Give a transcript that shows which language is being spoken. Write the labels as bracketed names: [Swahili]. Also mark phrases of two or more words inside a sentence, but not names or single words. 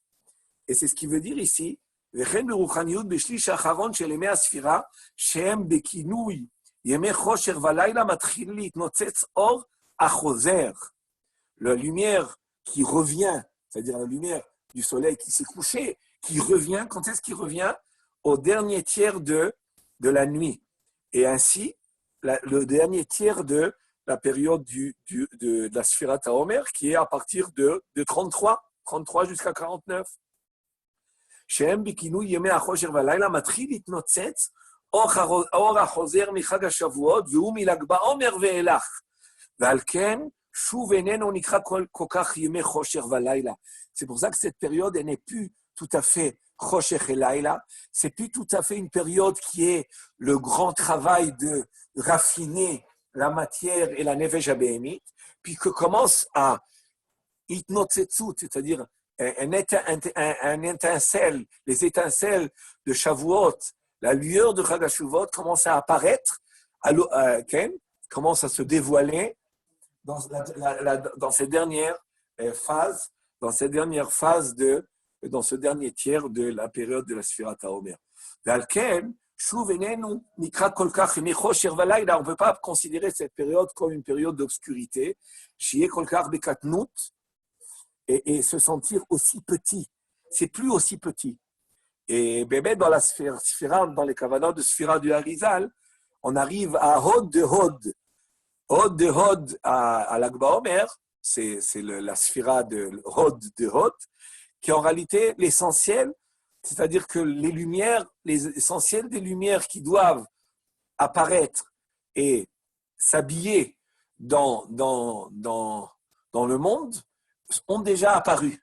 [French] Et c'est ce qui veut dire ici, le la lumière qui revient, c'est-à-dire la lumière du soleil qui s'est couché, qui revient, quand est-ce qu'il revient? Au dernier tiers de la nuit. Et ainsi, le dernier tiers de la période de la [Hebrew] ספירת העומר, [French] qui est à partir de 33 jusqu'à 49. [Hebrew] שהם בכינוי ימי החושך והלילה מתחיל להתנוצץ אור החוזר מחג השבועות והוא מל"ג בעומר ואילך. ועל כן שוב איננו נקרא כל כך ימי חושך ולילה. [French] C'est pour ça que cette période elle n'est plus tout à fait חושך et לילה, c'est plus tout à fait une période qui est le grand travail de raffiner la matière et la [Hebrew] נפש הבהמית, [French] puis que commence à itnotzetzut, c'est-à-dire un étincelle, les étincelles de Shavuot, la lueur de [Hebrew] חג השבועות [French] commence à apparaître, commence à se dévoiler dans ces dernières phases, dans ce dernier tiers de la période de la [Hebrew] ספירת העומר. ועל כן, שוב איננו נקרא כל כך מחושך ולילה. [French] On ne peut pas considérer cette période comme une période d'obscurité. [Hebrew] שיהיה כל כך בקטנות. [French] Et se sentir aussi petit. C'est plus aussi petit. Et bébé, dans la sphira, dans les kavanot de sphira du Harizal, on arrive à Hod de Hod. Hod de Hod à [Hebrew] לג בעומר, [French] c'est la sphira de Hod, qui est en réalité l'essentiel, c'est-à-dire que les lumières, l'essentiel des lumières qui doivent apparaître et s'habiller dans le monde ont déjà apparu.